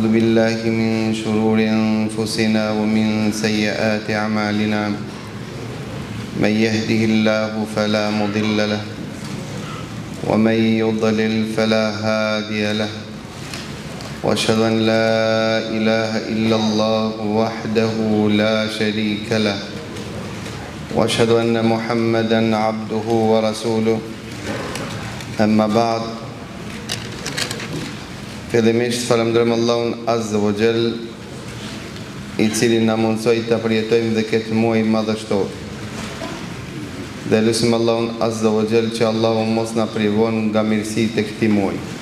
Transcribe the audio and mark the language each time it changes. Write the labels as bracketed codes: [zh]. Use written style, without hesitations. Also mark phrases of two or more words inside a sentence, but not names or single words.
[ar] بالله من شرور أنفسنا ومن سيئات أعمالنا من يهده الله فلا مضل له ومن يضلل فلا هادي له وأشهد أن لا إله إلا الله وحده لا شريك له وأشهد أن محمدا عبده ورسوله أما بعد [sq] fillimisht falenderojmë Allahun [ar] عز وجل [sq] I cili na mundsoi ta përjetojmë dhe këtë muaj madhështor. Dhe lutim Allahun [ar] عز وجل [sq] që Allahu mos na privon nga mirësitë e këtij muaji.